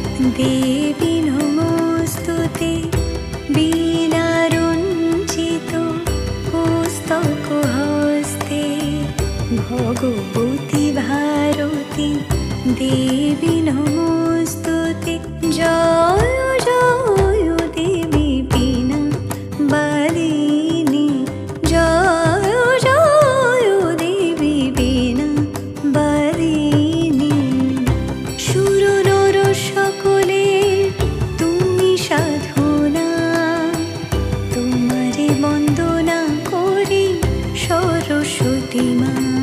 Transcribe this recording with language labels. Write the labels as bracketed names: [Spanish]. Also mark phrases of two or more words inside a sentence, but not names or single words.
[Sanskrit] देवी नमोस्तुते वीणारञ्जित पुस्तकहस्ते भगवती भारती देवी [Bangla] নমোস্তুতে জয় জয় দেবী বীণা বালিনী জয় জয় দেবী বীণা বালিনী সুর নর সকলে তুমি সাধনা তোমারে বন্দনা করি সরস্বতী মা